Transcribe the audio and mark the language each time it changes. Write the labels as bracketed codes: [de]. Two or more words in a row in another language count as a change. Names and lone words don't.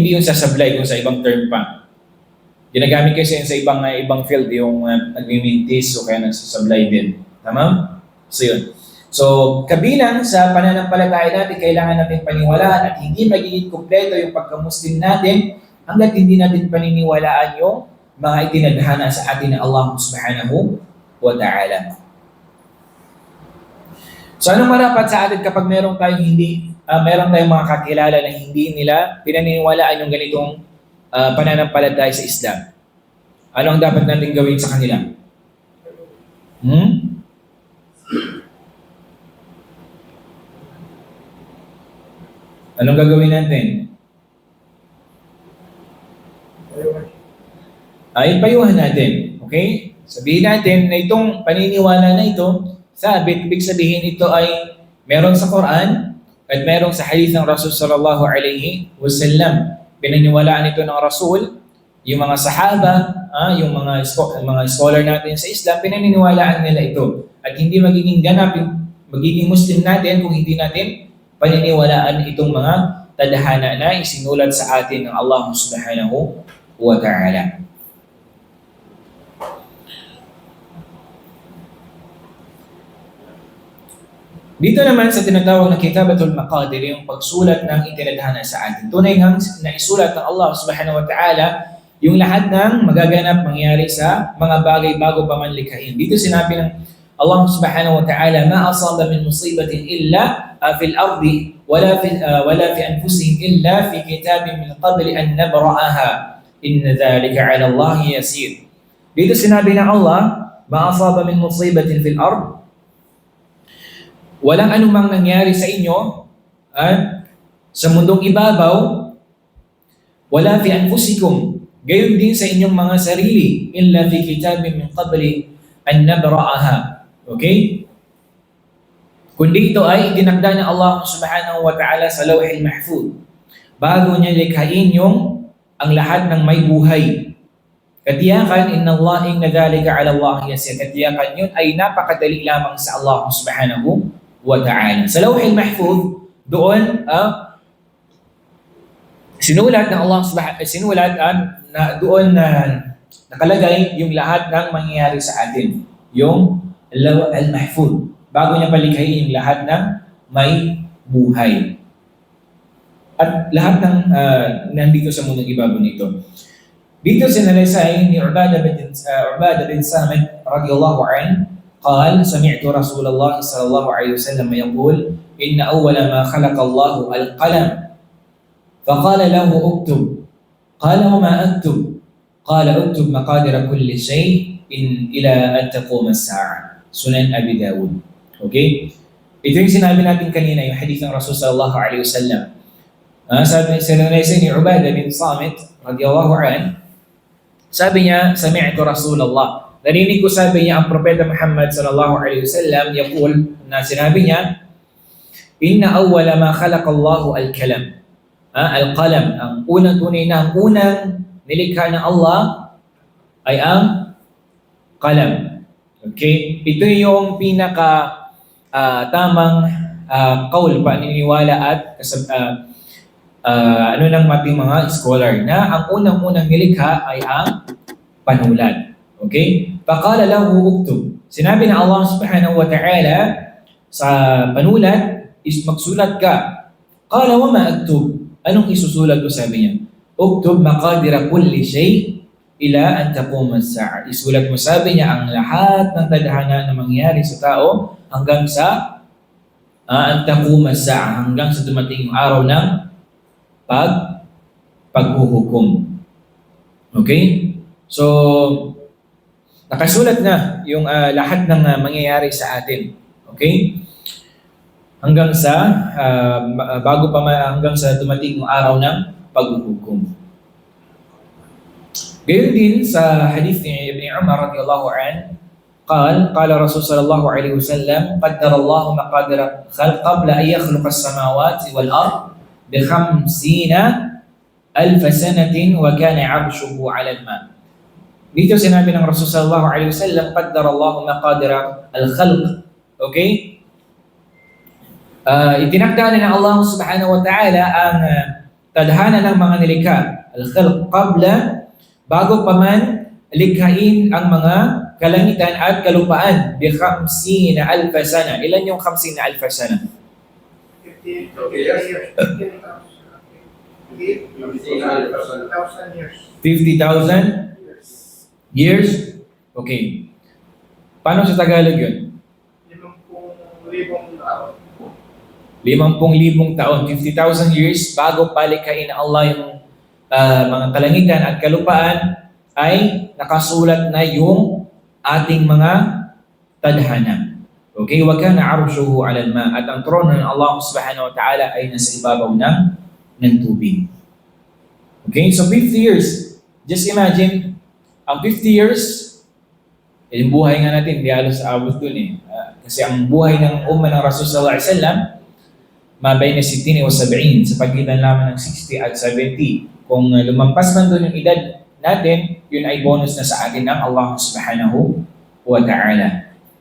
[tl] Hindi yun sasablay kung sa ibang term pa. Ginagamit kasi yun sa ibang field yung nagmimintis o kaya nagsasablay din. Tama? So yun. So, kabilang sa pananampalataya natin, kailangan natin paniwalaan at hindi magiging kumpleto yung pagka-Muslim natin hanggat hindi natin paniniwalaan yung mga itinadhana sa atin ng Allah [ar] سبحانه وتعالى. [tl] So, anong marapat sa atin kapag meron tayong mga kakilala na hindi nila pinaniniwalaan yung ganitong pananampalataya sa Islam? Ano ang dapat natin gawin sa kanila? Anong gagawin natin? Payuhan natin. Okay? Sabihin natin na itong paniniwala na ito, ibig sabihin ito ay meron sa Quran at meron sa hadith ng Rasul [ar] صلى الله عليه وسلم. [tl] Pinaniwalaan ito ng Rasul, yung mga sahaba, yung mga scholar natin sa Islam, pinaniniwalaan nila ito. At hindi magiging ganap yung magiging Muslim natin kung hindi natin paniniwalaan itong mga tadhana na isinulat sa atin ng Allah [ar] سبحانه وتعالى. [tl] Dito naman sa tinatawag na Kitabatul Maqadir, yung pagsulat ng itinadhana sa atin. Tunay nga na isulat ng Allah [ar] سبحانه وتعالى [tl] yung lahat ng magaganap mangyari sa mga bagay bago pa man likhain. Dito sinabi ng Allah [ar] سبحانه وتعالى ما أصاب من مصيبة إلا في الأرض ولا في أنفسهم إلا في كتاب من قبل أن نبرأها إن ذلك على الله يسير. [tl] Dito sinabi ng Allah, [ar] ما أصاب من مصيبة في الأرض, [tl] walang anumang nangyari sa inyo sa mundong ibabaw, [ar] ولا في أنفسكم, [tl] gayon din sa inyong mga sarili, [ar] إلا في كتاب من قبل أن نبرأها. [tl] Okay? Kundi ito ay itinakda ng Allah [ar] سبحانه وتعالى [tl] sa Lawhil Mahfuz bago niya likhain ang lahat ng may buhay. Katiyakan, [ar] إن ذلك على الله يسير. [tl] Katiyakan yun ay napakadali lamang sa Allah [ar] سبحانه وتعالى. [tl] Sa Lawhil Mahfuz, doon sinulat ng Allah na doon nakalagay yung lahat ng mangyayari sa atin. Yung Al-Mahfuz, bago niya palikhain yung lahat ng may buhay. At lahat ng nandito sa mundong ibabaw nito. Dito sinalaysay ni [ar] Ubadah bin Samit رضي الله عنه, قال سمعت رسول الله صلى الله عليه وسلم يقول إن أول ما خلق الله القلم فقال له اكتب قال وما أكتب قال اكتب مقادير كل شيء إلى أن تقوم الساعة. [tl] Sunan Abi Dawud. Okay? Ito yung sinabi natin kanina, yung hadith ng Rasul [ar] صلى الله عليه وسلم. [tl] Sabi ni Ubadah bin Samit [ar] رضي الله عنه, [tl] sabi niya, [ar] سمعت رسول الله. [tl] Narinig ko, sabi niya, ang Propeta Muhammad [ar] صلى الله عليه وسلم يقول, [tl] na sinabi niya, [ar] إن أول ما خلق الله القلم. [tl] Al-qalam, ang unang tunay na, ang unang nilikha ng Allah ay ang qalam. Okay? Ito yung pinaka tamang kaul, paniniwala at ng mating mga scholar na ang unang-unang nilikha ay ang panulat. [ar] Okay? فقال له اكتب. [tl] Sinabi ng Allah [ar] سبحانه وتعالى [tl] sa panulat is magsulat ka. [ar] قال وما أكتب. [tl] Anong isusulat ko, sabi niya? [ar] اكتب مقادير كل شيء إلى أن تقوم الساعة. [tl] Isulat mo, sabi niya, ang lahat ng tadhana na mangyari sa tao hanggang sa [ar] أن تقوم الساعة, [tl] hanggang sa dumating yung araw ng paghuhukom. Okay? So, nakasulat na yung lahat ng mangyayari sa atin. Okay? Hanggang sa hanggang sa dumating yung araw ng paghuhukom. Gayon din sa hadith ni [ar] Ibn Umar رضي الله عنه, قال رسول صلى الله عليه وسلم قدر الله مقادير الخلق قبل أن يخلق السماوات والأرض ب50,000 سنة وكان عرشه على الماء. [tl] Dito sinabi ng Rasul [ar] صلى الله عليه وسلم قدر الله مقادير الخلق. [tl] Okay? Itinakda ng Allah [ar] سبحانه وتعالى [tl] ang tadhana ng mga nilikha, al-khalq, bago pa man likhain ang mga kalangitan at kalupaan [ar] ب50,000 سنة. [tl] Ilan yung 50,000 sana? 50,000 years? Okay. Paano sa Tagalog yun? 50,000 taon. 50,000 years bago palikhain ng Allah yung mga kalangitan at kalupaan ay nakasulat na yung ating mga tadhana. Okay? [ar] وكان عرشه على الماء'. [tl] At ang trono ng Allah [ar] سبحانه وتعالى [tl] ay nasa ibabaw ng tubig. Okay? So 50 years. [en] Just imagine, [tl] ang 50 years, yung buhay nga natin, di halos abot dun eh. Kasi ang buhay ng umma ng Rasul [ar] صلى الله عليه وسلم, [tl] mabay na 60 o 70, sa pagitan lamang ng 60 at 70. Kung lumampas man doon yung edad natin, yun ay bonus na sa atin ng Allah [ar] سبحانه وتعالى.